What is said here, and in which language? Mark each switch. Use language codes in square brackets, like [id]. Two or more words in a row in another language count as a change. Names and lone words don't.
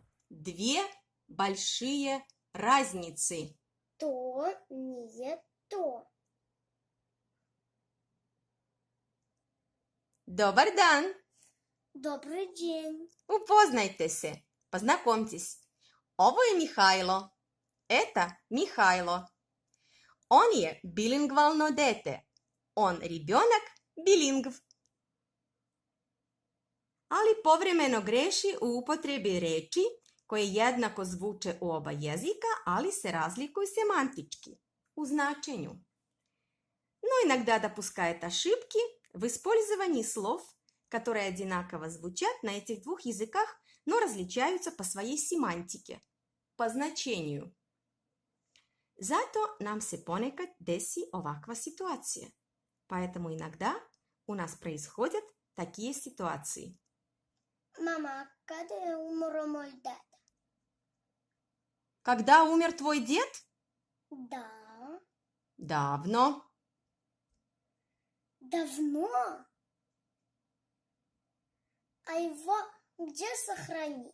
[ru] две большие разницы. То не то. [sr] Dobar dan! [ru] Добрый день. [sr] Upoznajte se, познакомьтесь. Ovo je Mihajlo. Это Михайло. Он je билингвално дете. [ru] On ребенок билингв. [sr] Ali povremeno greši u upotrebi reči koje jednako zvuče u oba jezika, ali se razlikuju семантички, у значенju. [ru] Но иногда допускает ошибки в использовании слов, которые одинаково звучат на этих двух языках, но различаются по своей семантике, по значению. [sr] Zato nam se ponekad desi ovakva situacija. [ru] Поэтому иногда у нас происходят такие ситуации. Мама, когда умер мой дед? Когда умер твой дед? Да. Давно. Давно? А его где сохранить?